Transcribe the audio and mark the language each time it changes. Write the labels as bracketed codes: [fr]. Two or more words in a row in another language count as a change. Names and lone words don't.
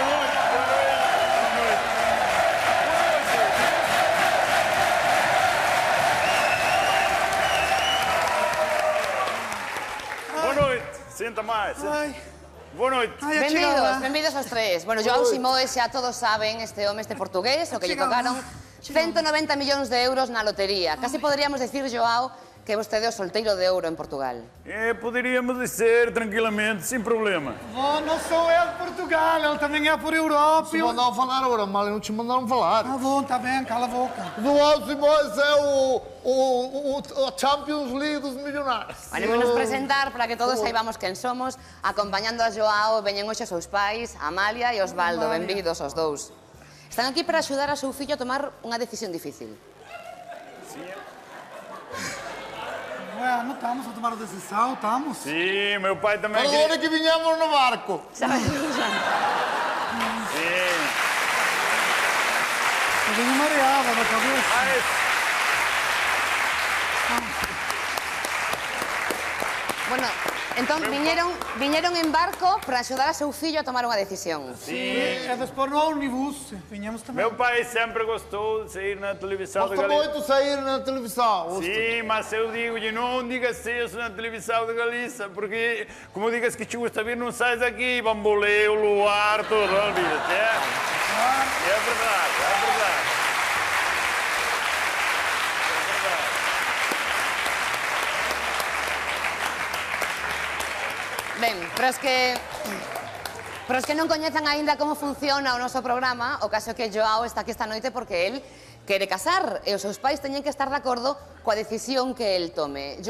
[gl] Boa noite, senta máis. Boa noite. Benvidos aos tres. Bueno, Joao Simoes, xa todos saben, este home, este portugués, o que lle tocaron 190 millóns de euros na lotería. Casi poderíamos decir, Joao, que vostede é o solteiro de ouro en Portugal. [pt] Poderíamos dizer tranquilamente, sem problema. Não sou eu de Portugal, ele também é por Europa. Se mandaram falar agora, mal não te mandaram falar. Tá bom, tá bem, cala a boca. [gl] Joao Simoes é a Champions League dos milionários. Vanémonos presentar para que todos saibamos quen somos. Acompañando a Joao, veñen hoxe os seus pais, Amalia e Osvaldo. Benvidos os dous. Están aquí para axudar a seu fillo a tomar unha decisión difícil. [pt] Não estamos a tomar a decisão, estamos. Sim, meu pai também Agora que vinhamos no barco. Sabes? Sim. Eu venho mareada na cabeça. Mas, [gl] Bueno, entón viñeron en barco para axudar a seu fillo a tomar unha decisión. [pt] É depois no ônibus, vinhamos também. meu pai sempre gostou de sair na televisão da Gosta Galícia. muito de sair na televisão. Sim, mas eu digo-lhe, não digas isso na televisão da Galícia, porque, como digas que te gusta vir, não sais daqui, bamboleio, luar, tudo, olvida-te, é? É verdade, é verdade. [gl] Ben, pero es que non coñezan aínda como funciona o noso programa, o caso é que Joao está aquí esta noite porque el quere casar e os seus pais teñen que estar de acordo coa decisión que el tome.